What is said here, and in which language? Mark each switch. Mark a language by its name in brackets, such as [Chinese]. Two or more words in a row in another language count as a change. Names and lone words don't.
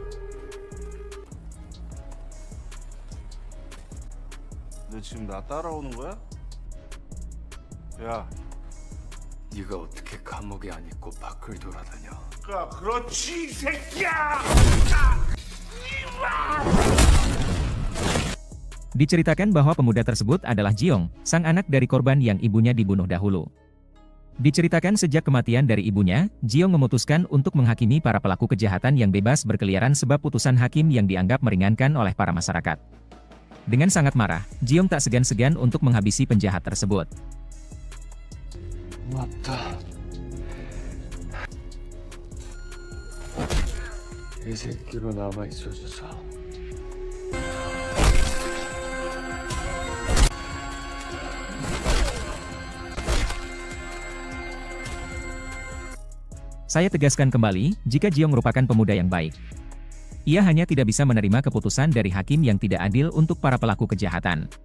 [Korean] 너 지금 나 따라오는 거야? 야, 네가 어떻게 감옥에 안 있고 밖을 돌아다녀? 그렇지 이 새끼야! [Indonesian] Diceritakan bahwa pemuda tersebut adalah Jiong, sang anak dari korban yang ibunya dibunuh dahulu. Diceritakan sejak kematian dari ibunya, Jiong memutuskan untuk menghakimi para pelaku kejahatan yang bebas berkeliaran sebab putusan hakim yang dianggap meringankan oleh para masyarakat. Dengan sangat marah, Jiong tak segan-segan untuk menghabisi penjahat tersebut. [Korean] 맞다. 이 새끼로 남아 있어줘서. [Indonesian] Saya tegaskan kembali, jika Jiong merupakan pemuda yang baik. Ia hanya tidak bisa menerima keputusan dari hakim yang tidak adil untuk para pelaku kejahatan.